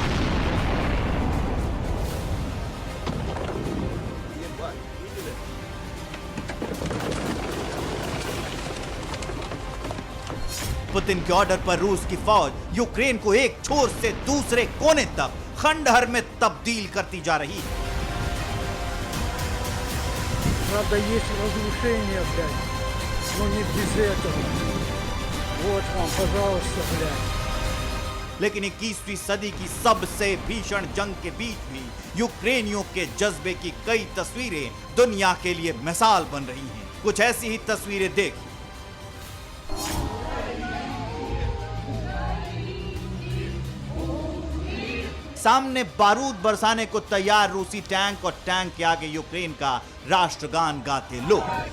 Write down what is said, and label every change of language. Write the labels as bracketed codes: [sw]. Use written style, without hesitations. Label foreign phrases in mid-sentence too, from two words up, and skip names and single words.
[hi] पुतिन के ऑर्डर पर रूस की फौज यूक्रेन को एक छोर से दूसरे कोने तक खंडहर में तब्दील करती जा रही है। [ru] Правда, есть разрушения, блядь, но не без этого. Вот вам, пожалуйста, блядь. [hi] लेकिन 21वीं सदी की सबसे भीषण जंग के बीच भी यूक्रेनियों के जज्बे की कई तस्वीरें दुनिया के लिए मिसाल बन रही हैं। कुछ ऐसी ही तस्वीरें देखिए। सामने बारूद बरसाने को तैयार रूसी टैंक और टैंक के आगे यूक्रेन का राष्ट्रगान गाते लोग।